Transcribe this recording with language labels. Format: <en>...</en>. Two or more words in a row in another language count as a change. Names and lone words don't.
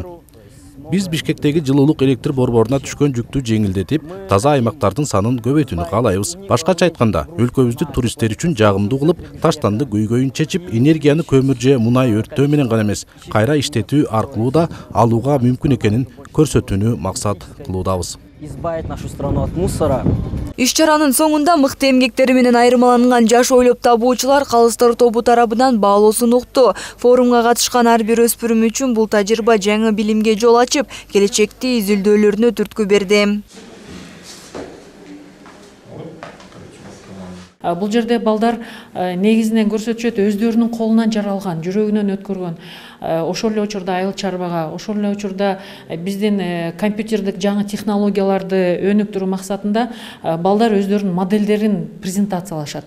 <ky>Биз Бишкектеги жылуулук электр борборуна түшкөн жүктү жеңилдетип, таза аймактардын санын көбөйтүүнү каалайбыз. Башкача айтканда, өлкөбүздү туристтер үчүн жагымдуу кылып, таштанды көйгөйүн чечип, энергияны көмүр же мунай өрттөө менен гана эмес, кайра иштетүү аркылуу да алууга мүмкүн экенин көрсөтүүнү максат кылуудабыз.</ky> <ru>Избавить нашу страну от мусора.</ru> <ky>Иш-чаранын соңунда мыкты эмгектери менен айырмаланган жаш ойлоп табуучулар калыстар тобу тарабынан баалоосун укту. Форумга катышкан ар бир өспүрүм үчүн бул тажрыйба жаңы билимге жол ачып, келечекти изилдөөлөрүнө түрткү берди. Бул жерде балдар негизинен көрсөтүшөт өздөрүнүн колунан жаралган, жүрөгүнөн өткөргөн, ошол эле учурда айыл чарбага, ошол эле учурда биздин компьютердик жаңы технологияларды өнүктүрүү максатында балдар өздөрүнүн модельдерин презентациялашат.</ky>